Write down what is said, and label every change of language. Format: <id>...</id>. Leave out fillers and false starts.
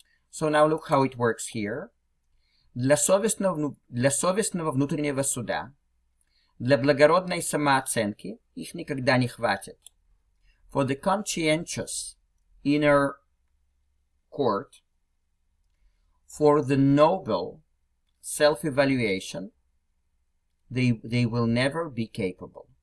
<en>So now look how it works here.</en> <ru>Для совестного внутреннего суда, для благородной самооценки их никогда не хватит.</ru> <en>For the conscientious inner court, for the noble self-evaluation, they will never be capable.</en>